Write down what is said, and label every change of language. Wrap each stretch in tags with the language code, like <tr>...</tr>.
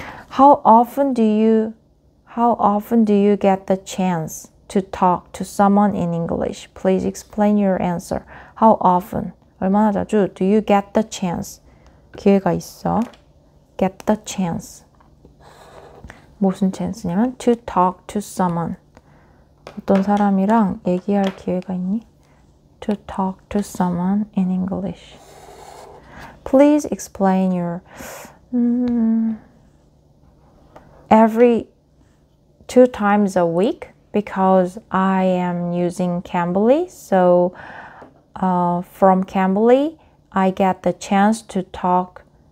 <en>How often do you get the chance to talk to someone in English? Please explain your answer. How often? 얼마나 자주? Do you get the chance? 기회가 있어. Get the chance.</en> <ko>무슨 chance냐면 to talk to someone. 어떤 사람이랑 얘기할 기회가 있니?</ko> <en>To talk to someone in English. Please explain your every 2 times a week, because I am using Cambly. So from Cambly, I get the chance to talk.</en>